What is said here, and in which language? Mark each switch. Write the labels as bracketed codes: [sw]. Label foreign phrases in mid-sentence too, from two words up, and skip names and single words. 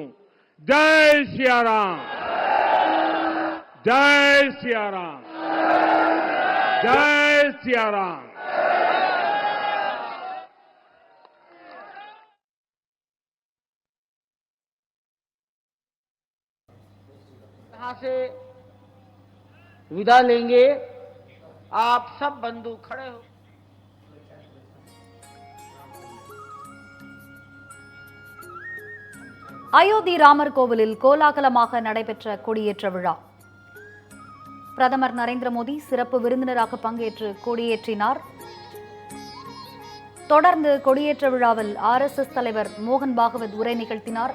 [hi] जय सिया राम, जय सिया राम, जय सिया राम। यहां से विदा लेंगे। आप सब बंधु खड़े हो। [ta] அயோத்தி ராமர் கோவிலில் கோலாகலமாக நடைபெற்ற கொடியேற்ற விழா. பிரதமர் நரேந்திர மோடி சிறப்பு விருந்தினராக பங்கேற்று கொடியேற்றினார். தொடர்ந்து கொடியேற்ற விழாவில் RSS தலைவர் மோகன் பாகவத் உரை நிகழ்த்தினார்.